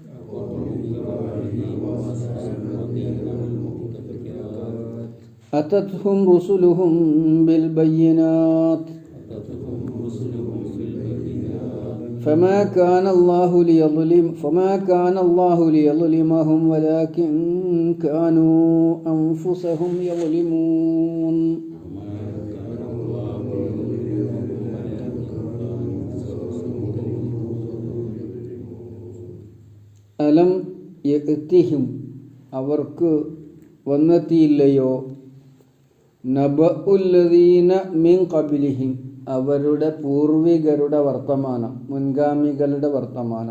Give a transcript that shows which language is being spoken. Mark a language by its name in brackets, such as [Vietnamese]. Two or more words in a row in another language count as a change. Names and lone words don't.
[Arabic] أتتهم رسلهم بالبينات فما كان الله ليظلمهم ولكن كانوا أنفسهم يظلمون. ألم يأتهم [Malayalam] അവർക്ക് വന്നെത്തിയില്ലയോ [Arabic] نبأ الذين من قبلهم [Malayalam] അവരുടെ പൂർവികരുടെ വർത്തമാനം, മുൻഗാമികളുടെ വർത്തമാനം.